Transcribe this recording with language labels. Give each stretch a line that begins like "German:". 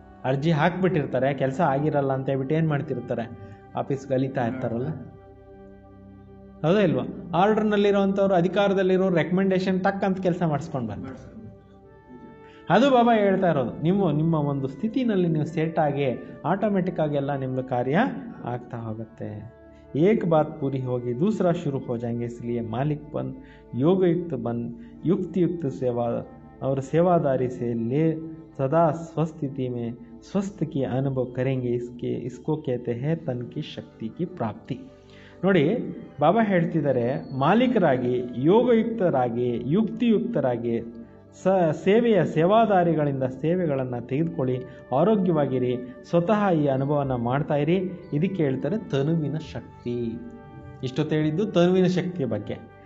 Kannada: ಅರ್ಜಿ ಹಾಕ್ಬಿಟ್ಟಿರ್ತಾರೆ, ಕೆಲಸ ಆಗಿರಲ್ಲ ಅಂತ ಹೇಳ್ಬಿಟ್ಟು ಏನು ಮಾಡ್ತಿರ್ತಾರೆ? ಆಫೀಸ್ಗೆ ಅಲಿತಾ ಇರ್ತಾರಲ್ಲ, ಹೌದಾ ಇಲ್ವಾ? ಆರ್ಡರ್ನಲ್ಲಿರೋವಂಥವ್ರು, ಅಧಿಕಾರದಲ್ಲಿರೋ ರೆಕಮೆಂಡೇಶನ್ ಟಕ್ ಅಂತ ಕೆಲಸ ಮಾಡಿಸ್ಕೊಂಡು ಬರ್ತಾರೆ. ಅದು ಬಾಬಾ ಹೇಳ್ತಾ ಇರೋದು. ನಿಮ್ಮ ಒಂದು ಸ್ಥಿತಿನಲ್ಲಿ ನೀವು ಸೆಟ್ ಆಗಿ ಆಟೋಮೆಟಿಕ್ ಆಗಿ ಎಲ್ಲ ನಿಮ್ಮದು ಕಾರ್ಯ ಆಗ್ತಾ ಹೋಗುತ್ತೆ.
Hindi: एक बात पूरी होगी दूसरा शुरू हो जाएंगे, इसलिए मालिक बन, योगयुक्त बन, युक्त सेवा और सेवादारी से ले सदा स्वस्थिति में स्वस्थ की अनुभव करेंगे. इसको कहते हैं तन की शक्ति की प्राप्ति.
Kannada: ನೋಡಿ, ಬಾಬಾ ಹೇಳ್ತಿದ್ದಾರೆ, ಮಾಲೀಕರಾಗಿ, ಯೋಗಯುಕ್ತರಾಗಿ, ಯುಕ್ತಿಯುಕ್ತರಾಗಿ ಸೇವಾದಾರಿಗಳಿಂದ ಸೇವೆಗಳನ್ನು ತೆಗೆದುಕೊಳ್ಳಿ, ಆರೋಗ್ಯವಾಗಿರಿ, ಸ್ವತಃ ಈ ಅನುಭವನ ಮಾಡ್ತಾ ಇರಿ. ಇದಕ್ಕೆ ಹೇಳ್ತಾರೆ ತನುವಿನ ಶಕ್ತಿ. ಇಷ್ಟೊತ್ತು ಹೇಳಿದ್ದು ತನುವಿನ ಶಕ್ತಿಯ ಬಗ್ಗೆ.